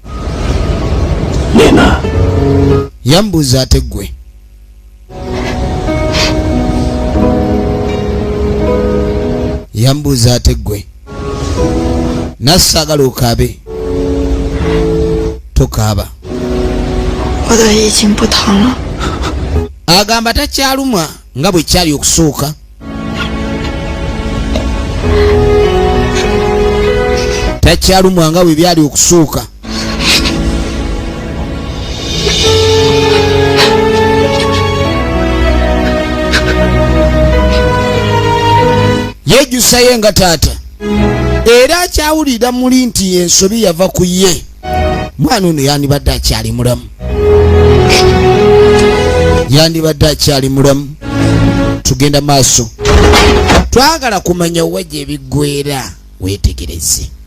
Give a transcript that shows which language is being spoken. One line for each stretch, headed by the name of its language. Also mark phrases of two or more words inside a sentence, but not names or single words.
Ganda: Lena yambuuza ate ggwe yambuuza ate ggwe nasaagala okaabe tokaaba
Chinese: 我的已经不疼了。
Ganda: agamba takyalumwa nga bwe kyali okusooka takyalumwa nga bwe byali okusooka yejjusayo nga taata era akyawulira muli nti ensobi yava ku ye mwana ono yandibadde akyali mulamu yandibadde akyali mulamu tugenda maaso twagala kumanya wajja ebiggwera weetegereze